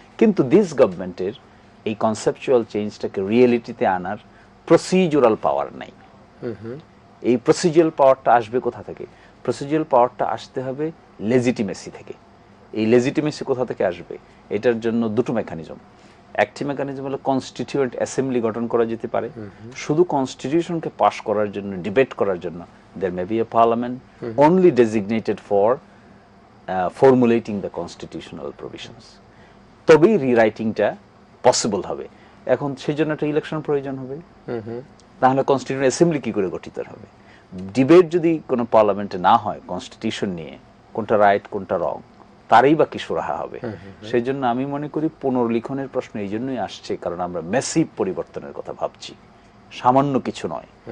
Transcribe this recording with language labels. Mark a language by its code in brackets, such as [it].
[bn] কিন্তু দিস গভর্নমেন্টের এই কনসেপচুয়াল চেঞ্জটাকে রিয়েলিটিতে আনার প্রসিডিউরাল পাওয়ার নাই। এই প্রসিডিউরাল পাওয়ারটা আসবে কোথা থেকে? প্রসিডিউরাল পাওয়ারটা আসতে হবে লেজিটিমেসি থেকে। এই লেজিটিমেসি কোথা থেকে আসবে? এটার জন্য দুটো মেকানিজম। একটি মেকানিজম হলো কনস্টিটিউয়েন্ট অ্যাসেম্বলি গঠন করা যেতে পারে। শুধু কনস্টিটিউশনকে পাস করার জন্য, [en] Debate করার জন্য there may be a parliament only designated for formulating the constitutional provisions. [bn] তবেই রিরাইটিংটা পসিবল হবে। এখন সেই জন্য একটা ইলেকশন প্রয়োজন হবে, তাহলে কনস্টিটিউয়েন্ট অ্যাসেম্বলি কি করে গঠিত হবে? ডিবেট যদি কোনো পার্লামেন্টে না হয় কনস্টিটিউশন নিয়ে, কোনটা রাইট কোনটা রং, তারই বা কি সুরাহা হবে? সেই জন্য আমি মনে করি পুনর্লিখনের প্রশ্ন এই জন্যই আসছে, কারণ আমরা ম্যাসিভ পরিবর্তনের কথা ভাবছি, সামান্য কিছু নয়।